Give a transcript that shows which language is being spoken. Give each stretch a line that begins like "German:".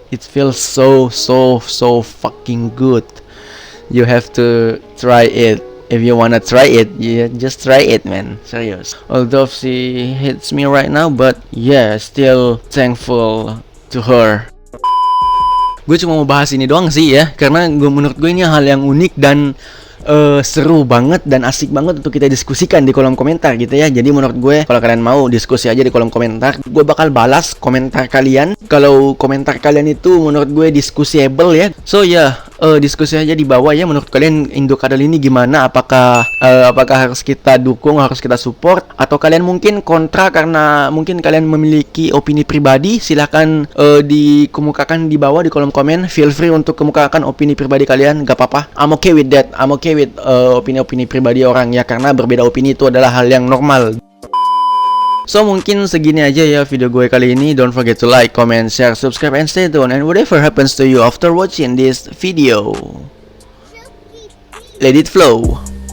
English: It feels so fucking good. You have to try it. If you wanna try it, yeah, just try it, man. Serious. Although she hates me right now, but yeah, still thankful to her.
Indonesian: Gue cuma mau bahas ini doang sih ya, karena menurut gue ini hal yang unik dan seru banget dan asik banget untuk kita diskusikan di kolom komentar gitu ya. Jadi menurut gue kalau kalian mau diskusi aja di kolom komentar, gue bakal balas komentar kalian. Kalau komentar kalian itu menurut gue diskusiable ya. So ya, diskusi aja di bawah ya, menurut kalian Indo Cuddle ini gimana? Apakah harus kita dukung, harus kita support, atau kalian mungkin kontra karena mungkin kalian memiliki opini pribadi? Silahkan dikemukakan di bawah di kolom komen.
English: Feel free
Indonesian: untuk kemukakan opini pribadi kalian, gak apa-apa.
English: I'm okay with that. I'm okay with
Indonesian: opini-opini pribadi orang ya, karena berbeda opini itu adalah hal yang normal. So mungkin segini aja ya video gue kali ini.
English: Don't forget to like, comment, share, subscribe, and stay tuned. And whatever happens to you after watching this video, let it flow.